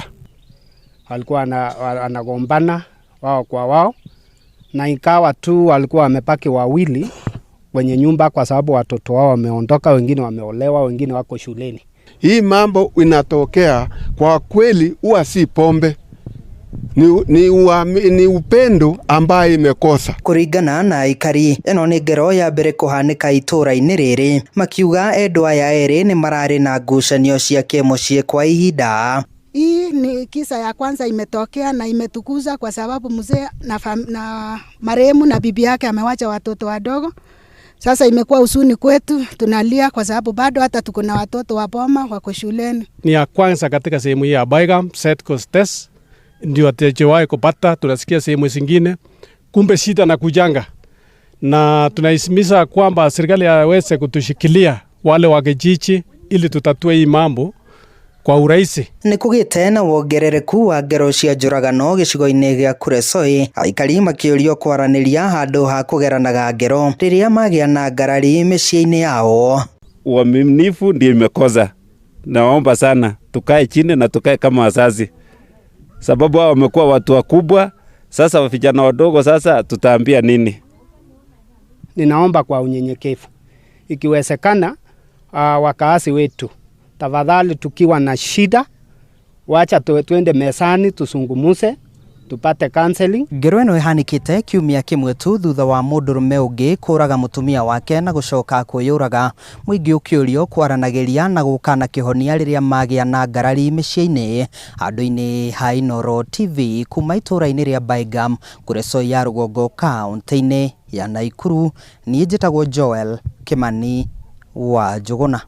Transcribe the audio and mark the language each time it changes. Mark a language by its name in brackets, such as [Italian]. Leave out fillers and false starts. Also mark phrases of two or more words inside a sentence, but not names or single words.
[Swahili] Alikuwa anagombana wao kwa wao, na ikawa tu walikuwa wamepaki wawili kwenye nyumba kwa sababu watoto wao wameondoka, wengine wameolewa, wengine wako shuleni. Hii mambo inatokea kwa kweli, huwa si pombe, ni upendo ambaye imekosa. [Kikuyu] Kuringana na aikari, ĩno nĩ ngero ya mbere kũhanĩka itũra-inĩ rĩrĩ, makiuga endwa aya erĩ nĩ mararĩ na ngucanio cia kĩmũciĩ kwa ihinda. [Swahili] Hii ni kisa ya kwanza imetokea na imetukuza kwa sababu mzee na marehemu na bibi yake amewacha watoto wadogo. Sasa imekuwa huzuni kwetu, tunalia kwa sababu bado hata tuko na watoto wa boma wako shuleni. Ni ya kwanza katika sehemu hii ya Baega, Set ndio hatujawahi kupata. Tunasikia sehemu zingine, kumbe shida na kujanga, na tunahimiza kwamba serikali yaweze kutushikilia wale wa kijiji ili tutatue hii mambo kwa urahisi. [Kikuyu] Nĩ kũgĩte na wongerereku wa ngero cia njũragano gĩcigo-inĩ gĩa Kuresoi, aikari makĩũrio kwaranĩria handũ ha kũgeranaga ngero rĩrĩa magĩa na ngarari mĩciĩ-inĩ yao. [Swahili] Uaminifu ndio imekosa. Naomba sana tukae chini na tukae kama wazazi, sababu hao wamekuwa watu wakubwa. Sasa vijana wadogo sasa tutaambia nini? Ninaomba kwa unyenyekevu, ikiwezekana wakaasi wetu, tafadhali tukiwa na shida, wacha tuende mesani tusungumuse, tupate counseling. [Kikuyu] Ngero ĩno ĩhanĩkĩte kiumia kĩmwe tu thutha wa mũndũrũme ũngĩ kũraga mũtumia wake na gũcoka kwĩyũraga, mũingĩ ũkĩũrio kwaranagĩria na gũkana kĩhonia rĩrĩa magĩa na ngarari mĩciĩ-inĩ. Handũ-inĩ ha Inooro TV kuma itũra-inĩ rĩa Baega, Kuresoi ya rũgongo kaũntĩ-inĩ ya Nakuru, niĩ njĩtagwo Joel Kimani wa Njũgũna.